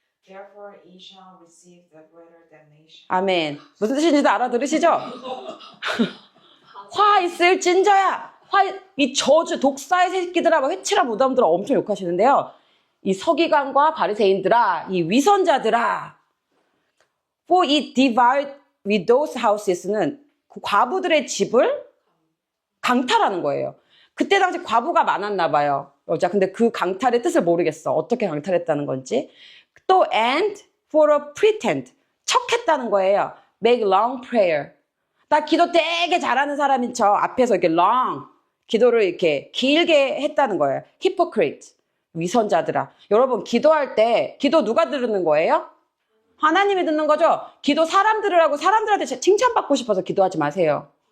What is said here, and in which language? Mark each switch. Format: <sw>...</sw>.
<en>Therefore ye shall receive the greater damnation.</en> <ko>아멘. 무슨 뜻인지도 알아들으시죠? 화 있을 진저야. 이 저주, 독사의 새끼들아, 회치라 무덤들아 엄청 욕하시는데요. 이 서기관과 바리새인들아, 이 위선자들아. For ye devour widows' houses 는 그 과부들의 집을 강탈하는 거예요. 그때 당시 과부가 많았나 봐요, 여자. 근데 그 강탈의 뜻을 모르겠어. 어떻게 강탈했다는 건지.</ko> <en>또 and for a pretend, 척했다는 거예요. make long prayer.</en> <ko>나 기도 되게 잘하는 사람인 척 앞에서 이렇게 long, 기도를 이렇게 길게 했다는 거예요. hypocrite, 위선자들아. 여러분, 기도할 때 기도 누가 들으는 거예요? 하나님이 듣는 거죠. 기도 사람 들으라고 사람들한테 칭찬받고 싶어서 기도하지 마세요.</ko>